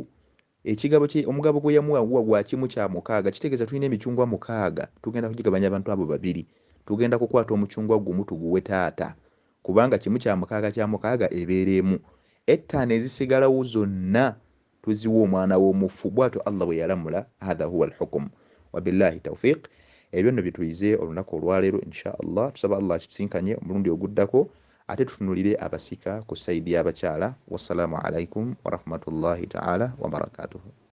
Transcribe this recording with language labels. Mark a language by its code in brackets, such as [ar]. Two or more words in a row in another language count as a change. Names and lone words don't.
[lg] Omugabo gwe yamuwa gwa kimu kya 6, kitegeeza tulina emicungwa 6, tugenda kugigabanya abantu abo babiri. Tugenda kukwata omucungwa gumu tuguwe taata, kubanga kimu kya 6 ebeera emu. 5 ezisigalawo zonna tuziwa omwana w'omufu. Bw'atyo Allah bwe yalamula. [ar] هذا هو الحكم وبالله التوفيق. [lg] Ebyo nno bituyize olunaku olwaleero [ar] إن شاء الله. [lg] Tusaba Allah akitusinkanye omulundi oguddako, ate tutunulire abasika ku sayidi y'abakyala. [ar] والسلام عليكم ورحمة الله تعالى وبركاته.